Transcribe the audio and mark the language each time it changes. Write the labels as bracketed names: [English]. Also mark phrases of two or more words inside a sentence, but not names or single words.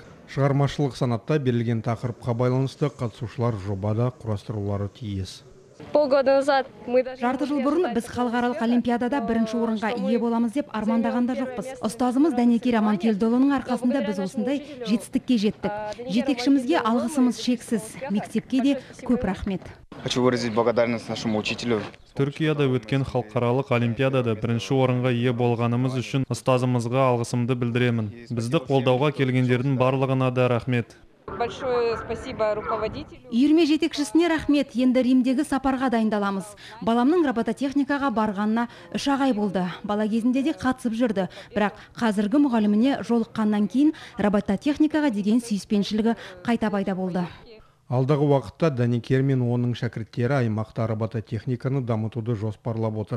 [Kazakh] Шығармашылық санатта берілген тақырыпқа байланысты қатысушылар жобада құрастырулары тиіс. Жарты жыл бұрын біз халықаралық олимпиадада бірінші орынға ие боламыз деп армандағанда жоқпыз. Ұстазымыз Дәнекер Аманкелдіұлының арқасында біз осындай жетістікке жеттік. Жетекшімізге алғысымыз шексіз. Мектепке де көп рахмет. [Russian] Хочу выразить благодарность нашему учителю. [Kazakh] Түркияда өткен халықаралық олимпиадада бірінші орынға ие болғанымыз үшін ұстазымызға алғысымды білдіремін. Бізді қолдауға келгендердің барлығына да рахмет. [Russian] Большое спасибо руководителю. [Kazakh] Үйірме жетекшісіне рахмет. Енді Римдегі сапарға дайындаламыз. Баламның робототехникаға барғанына 3 ай болды. Бала кезінде де қатысып жүрді. Бірақ қазіргі мұғаліміне жолыққаннан кейін робототехникаға деген сүйіспеншілігі қайта пайда болды. Алдағы уақытта Дәнекер мен оның шәкірттері аймақта робототехниканы дамытуды жоспарлап отыр.